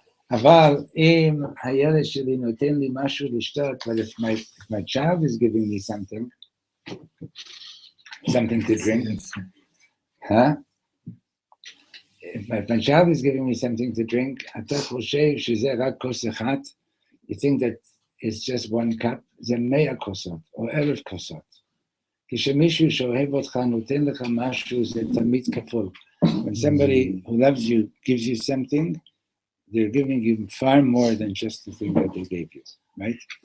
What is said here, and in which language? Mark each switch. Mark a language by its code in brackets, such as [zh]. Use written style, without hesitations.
[he] אבל אם הילד שלי נותן לי משהו לשתות, [en] but if my child is giving me something to drink, huh? If my child is giving me something to drink, [he] אתה חושב שזה רק כוס אחת, [en] you think that it's just one cup, [he] זה 100 כוסות, או 1,000 כוסות. כשמישהו שאוהב אותך נותן לך משהו, זה תמיד כפול. [en] When somebody who loves you gives you something, they're giving you far more than just the thing that they gave you, right?